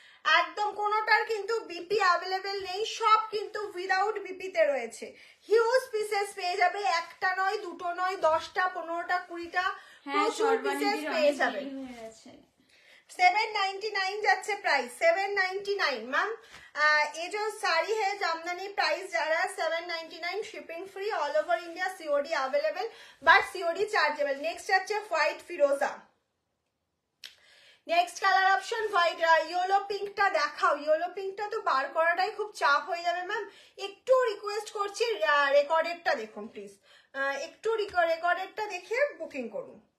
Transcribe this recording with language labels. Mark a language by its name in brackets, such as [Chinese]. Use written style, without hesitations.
[Bangla] একদম কোনোটার কিন্তু বিপি অ্যাভেলেবেল নেই, সব কিন্তু উইদাউট বিপিতে রয়েছে। হিউজ পিসেস পেয়ে যাবে, একটা নয়, দুটো নয়, 10টা 15টা 20টা প্রচুর পিসেস পেয়ে যাবে। 799 যাচ্ছে প্রাইস, 799 मैम। [Hindi] ये जो साड़ी है जामदानी प्राइस जा रहा है 799, shipping free, all over India, COD available, but COD chargeable. [Bangla] Next যাচ্ছে হোয়াইট ফিরোজা। Next colour option white. Yellow পিঙ্কটা দেখাও, ইয়েলো পিঙ্কটা তো বার করাটাই খুব চাপ হয়ে যাবে ম্যাম। একটু রিকোয়েস্ট করছি রেকর্ডেডটা দেখুন প্লিজ, একটু রেকর্ডেডটা দেখে বুকিং করুন।